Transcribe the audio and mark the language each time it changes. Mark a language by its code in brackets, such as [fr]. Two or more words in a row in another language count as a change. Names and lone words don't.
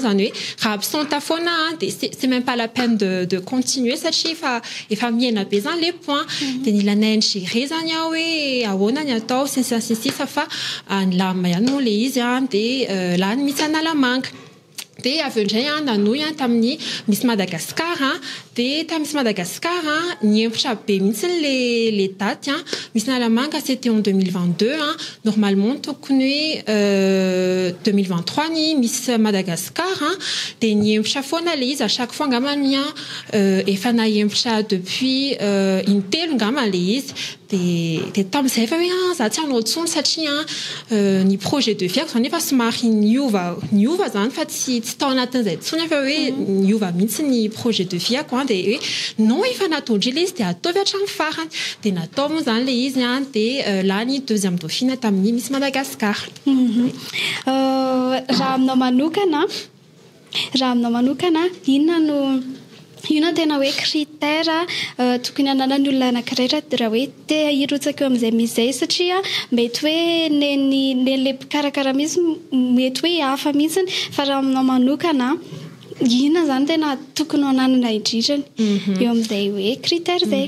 [mg] zany hoe raha absente foana de [fr] c'est même pas la peine de continuer [mg] satria efa miena be zany [fr] les points [mg] de ny lanay gérer zany hoe ahoana ny atao sisa fa nilamina ihany moa le izy [fr] de là [mg] ny Miss Analamanga de avy indray nanoy tamin'ny Miss Madagascar de tamin'ny Miss Madagascar niempotra be mihitsy [fr] les dates [mg] Miss Analamanga [fr] c'était en [mg] 2022 normalement tokony 2023 ny Miss Madagascar de niempotra foana le izy [fr] à chaque fois [mg] ngamany efa nahempotra depuis intelo ngama le izy de tamin'izay efa hoe za tsy hanao tsony satria ny [fr] projet de vie [mg] zany efa somary niova zany fa tsy tao anatin'izay tsony efa hoe niova mihitsy ny [fr] projet de vie [mg] quoi de hoe non efa nataondry le izy de ataovy hatramin'ny farany de natao moa zany le izy [fr] de là [mg] ny [fr] deuxième dauphine [mg] tamin'ny Miss Madagascar. Raha aminao manokana inona tena hoe critère tokony hanana ny olona anankiray raha hoe te hirotsaka eo amin'izay misy zay satria mety hoe nele mpikarakara mihitsy mety hoe hafa mihitsy fa raha aminao manokana inona zany tena tokony hananana indrindrany eo amin'izay hoe critère zay.